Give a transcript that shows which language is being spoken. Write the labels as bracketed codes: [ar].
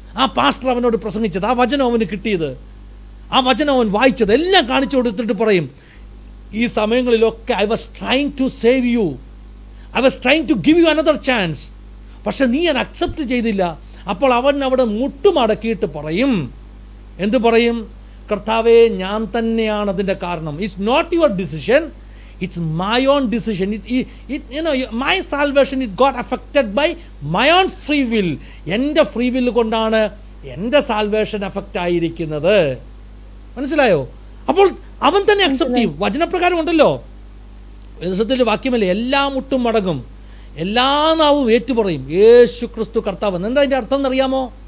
[ml] ആ പാസ്റ്റർ അവനോട് പ്രസംഗിച്ചത്, ആ വചനം അവന് കിട്ടിയത്, ആ വചനം അവൻ വായിച്ചത് എല്ലാം കാണിച്ചു കൊടുത്തിട്ട് പറയും, ഈ സമയങ്ങളിലൊക്കെ [en] I was trying to save you, I was trying to give you another chance, [ml] പക്ഷെ നീ അത് അക്സെപ്റ്റ് ചെയ്തില്ല. അപ്പോൾ അവൻ അവിടെ മുട്ടുമടക്കിയിട്ട് പറയും, എന്ത് പറയും? കർത്താവേ, ഞാൻ തന്നെയാണ് അതിൻ്റെ കാരണം. [en] It's not your decision, it's my own decision. You know, my salvation, it got affected by my own free will. [ml] എൻ്റെ ഫ്രീ വില്ല് കൊണ്ടാണ് എൻ്റെ സാൽവേഷൻ അഫക്റ്റ് ആയിരിക്കുന്നത്. മനസ്സിലായോ? അപ്പോൾ അവൻ തന്നെ അക്സെപ്റ്റ് ചെയ്യും. വചനപ്രകാരം ഉണ്ടല്ലോ, വേദപുസ്തകത്തിലെ വാക്യമല്ലേ, എല്ലാ മുട്ടും മടങ്ങും, എല്ലാ നാവും ഏറ്റുപറയും യേശു ക്രിസ്തു കർത്താവ്. എന്താ അതിൻ്റെ അർത്ഥം എന്നറിയാമോ?